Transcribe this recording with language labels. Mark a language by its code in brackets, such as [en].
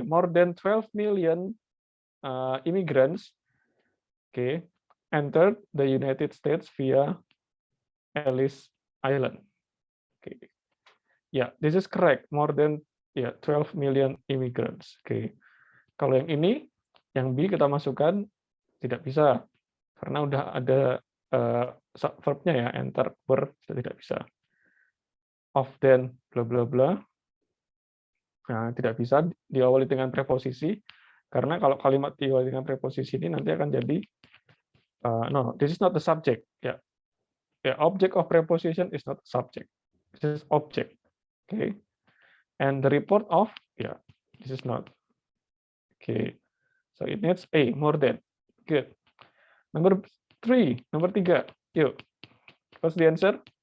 [en] More than 12 million immigrants, entered the United States via Ellis Island. Okay. Yeah, this is correct. More than 12 million immigrants. Okay. [id] Kalau yang ini, yang B kita masukkan tidak bisa karena udah ada verbnya ya, enter, were, tidak bisa. Of, then, bla bla bla. Nah, tidak bisa diawali dengan preposisi karena kalau kalimat diawali dengan preposisi ini nanti akan jadi [en] no, this is not the subject. Ya, object of preposition is not subject. This is object. Okay, and the report of, this is not. Okay, so it needs A, more than. Good. Number 3, nomor 3. Yuk, what's the answer?